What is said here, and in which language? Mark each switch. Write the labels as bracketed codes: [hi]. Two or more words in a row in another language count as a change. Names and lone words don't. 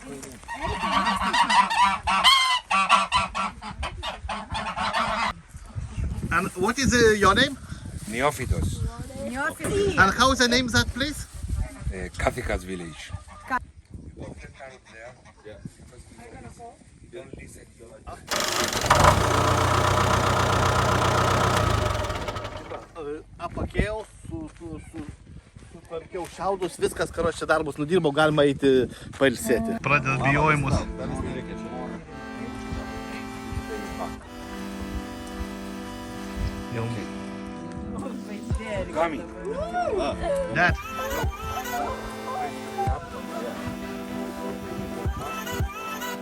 [en] And what is your name? Neophytos, And how is the name of that place? Kathikas village. [lt] Apakėjau, sutvarkiau šiaudus, viskas, karoči, čia darbus nudirbau, galima eiti pailsėti. Pradeda bijojimus. Jau. [en] Coming. Dad.